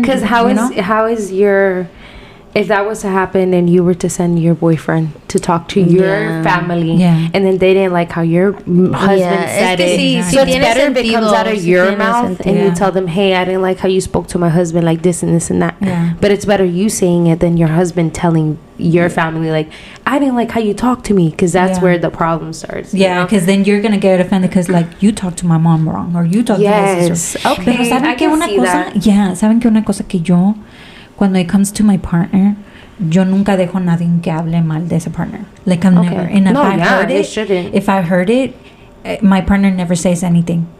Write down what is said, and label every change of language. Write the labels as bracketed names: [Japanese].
[English] Because how is your, if that was to happen and you were to send your boyfriend to talk to your family, and then they didn't like how your husband said it, so it's better if it comes out of your mouth and you tell them, hey, I didn't like how you spoke to my husband like this and this and that. But it's better you saying it than your husband telling your family, like, I didn't like how you talked to me, because that's where the problem starts. Because then you're gonna get offended because like you talked to my mom wrong, or you talked to my sister. [Spanish] Pero saben que una cosa, saben que una cosa que yo, cuando [English] it comes to my partner, [Spanish] yo nunca dejo nadie que hable mal de ese partner. [English] Like I'm never. And if I heard it, my partner never says anything.